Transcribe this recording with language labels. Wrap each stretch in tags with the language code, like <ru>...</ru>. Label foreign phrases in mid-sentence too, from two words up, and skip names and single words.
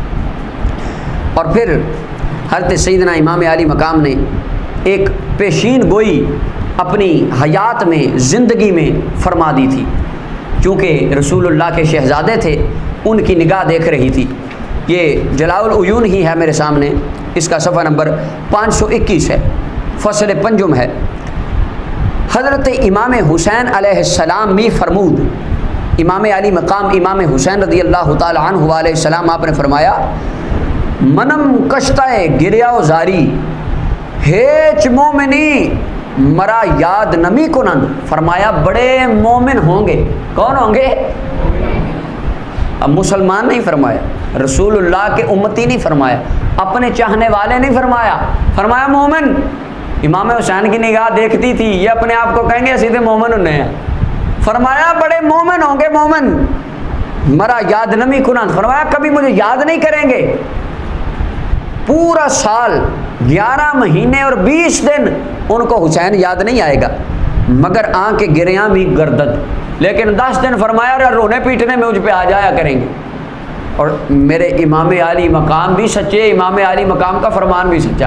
<ur>اور پھر حضرت سیدنا امام علی مقام نے ایک پیشین گوئی اپنی حیات میں، زندگی میں فرما دی تھی. چونکہ رسول اللہ کے شہزادے تھے، ان کی نگاہ دیکھ رہی تھی. یہ جلاء العیون ہی ہے میرے سامنے، اس کا صفحہ نمبر 521 ہے، فصل پنجم ہے. حضرت امام حسین علیہ السلام</ur> <fa>می فرمود،</fa> <ur>امام علی مقام امام حسین رضی اللہ تعالی عنہ علیہ السلام آپ نے فرمایا</ur> <fa>منم کشتہ گریا و زاری ہیچ مومنی مرا یاد نمی کنند.</fa> <ur>فرمایا بڑے مومن ہوں گے. کون ہوں گے؟ اب مسلمان نہیں فرمایا، رسول اللہ کے امتی نہیں فرمایا، اپنے چاہنے والے نہیں فرمایا، فرمایا مومن. امام حسین کی نگاہ دیکھتی تھی، یہ اپنے آپ کو کہیں گے سیدھے مومن انہیں ہیں. فرمایا بڑے مومن ہوں گے،</ur> <fa>مومن مرا یاد نمی کنند.</fa> <ur>فرمایا کبھی مجھے یاد نہیں کریں گے. پورا سال 11 مہینے اور 20 دن ان کو حسین یاد نہیں آئے گا، مگر آنکھ گریاں بھی گردد. لیکن 10 دن فرمایا رونے پیٹنے میں مجھ پہ آ جایا کریں گے. اور میرے امام علی مقام بھی سچے، امام علی مقام کا فرمان بھی سچا.</ur>